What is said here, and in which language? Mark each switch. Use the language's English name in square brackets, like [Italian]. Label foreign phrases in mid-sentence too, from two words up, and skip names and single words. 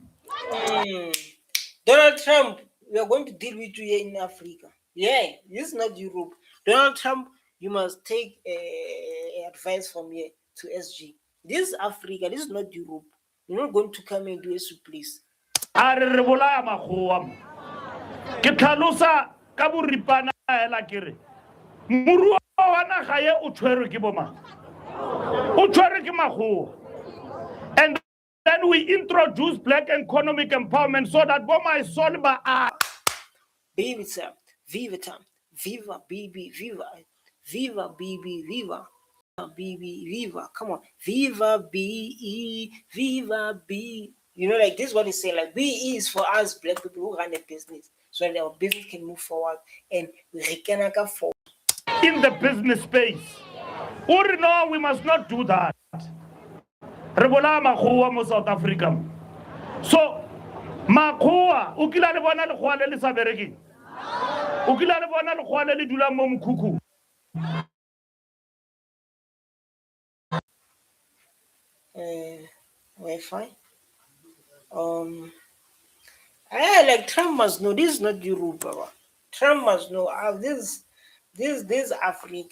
[English] Donald Trump, we are going to deal with you here in Africa. Yeah, this is not Europe. Donald Trump, you must take advice from here to SG. This is Africa. This is not Europe. You're not going to come and do a please. [Tswana] A re bolaya makgowa. Ke tlhalosa ka boripana hela kere. Moruo wa naga ye o tshwerwe ke bomang. O tshwerwe ke makgowa. [English] And then we introduce black economic empowerment so that Boma is solid by Viva, viva, viva, baby, viva, viva, baby, viva, baby, viva. Come on, viva, be, viva, be. You know, like this is what he's saying. Like BE is for us black people who run a business, so that our business can move forward and we can afford. In the business space. Or no, we must not do that. [Tswana] Re bolaya makgowa mo South Africa. So makgowa o kila le bona lekgowa le le sa berekeng. O kila le bona lekgowa le le dulang mo mokhukhu. [English] Wi-Fi. I like Trump must know this is not Europe, bro. Trump must know this Africa.